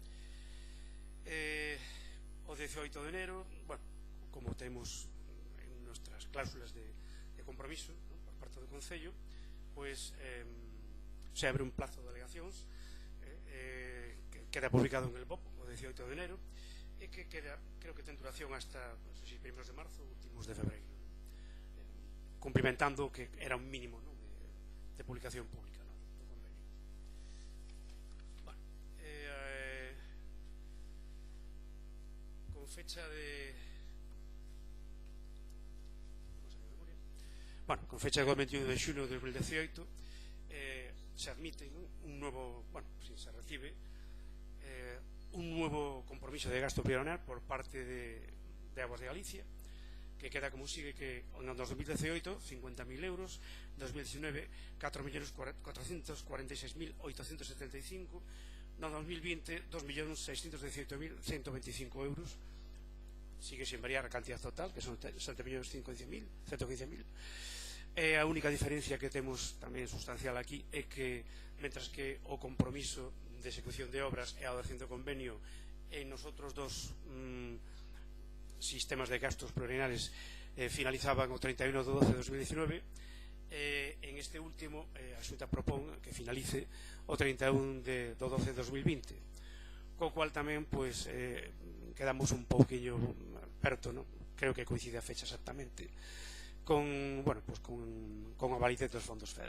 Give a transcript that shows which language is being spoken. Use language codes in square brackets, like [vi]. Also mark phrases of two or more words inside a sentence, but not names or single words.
[gl] O 18 [es] de enero, bueno, [gl] como temos [es] en nuestras cláusulas [gl] de compromiso, ¿no?, por parte do Concello, pues se abre un plazo de alegacións que queda publicado [es] en el BOP [gl] o 18 [es] de enero [gl] e que queda, creo que ten duración hasta, non sei se primeiros de marzo ou últimos de febreiro, cumplimentando que era un mínimo, ¿no?, de publicación pública, ¿no?, do convenio. [es] Bueno, con fecha de con fecha [gl] do 21 de xuno [es] de 2018 se admite, ¿no?, un nuevo, bueno, si se recibe un nuevo compromiso de gasto plurianual por parte de Aguas de Galicia, que queda como sigue, que en el 2018 50.000 euros, 2019 4.446.875, no 2020 2.618.125 euros, sigue sin variar a cantidad total, que son 7.115.000. [gl] A única diferencia que temos tamén sustancial aquí é que, mentras que o compromiso de execución de obras e a adopción do convenio [es] en nosotros [gl] dos sistemas [es] de gastos plurianuales [gl] finalizaban o 31 de 12 de 2019, [es] en este último [gl] a Xunta propón que finalice o 31 de 12 de 2020, co cual tamén pues, quedamos un pouquiño perto, ¿no?, creo que coincide a fecha exactamente con a validez dos fondos FEDER.